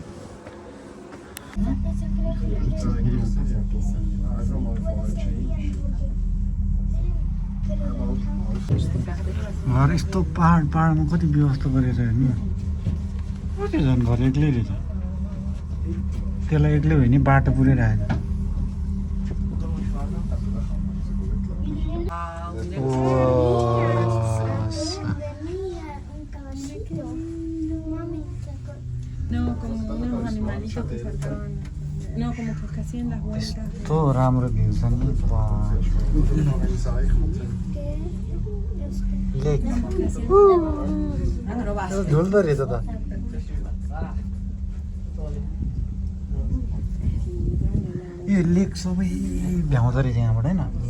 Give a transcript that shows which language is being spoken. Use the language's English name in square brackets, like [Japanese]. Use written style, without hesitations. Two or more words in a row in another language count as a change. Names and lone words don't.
[Nepali] घर यस्तो पाहाडमा कति व्यवस्था गरेर हेर्नु कति झन् घर एक्लै रहेछ त्यसलाई एक्लै भयो नि बाटो पुऱ्याइरहेको [Spanish] No, como que casi en las vueltas. [Nepali] यस्तो राम्रो भ्यू छ नि लेक झुल्दो रहेछ त यो लेक सबै भ्याउँदो रहेछ यहाँबाट होइन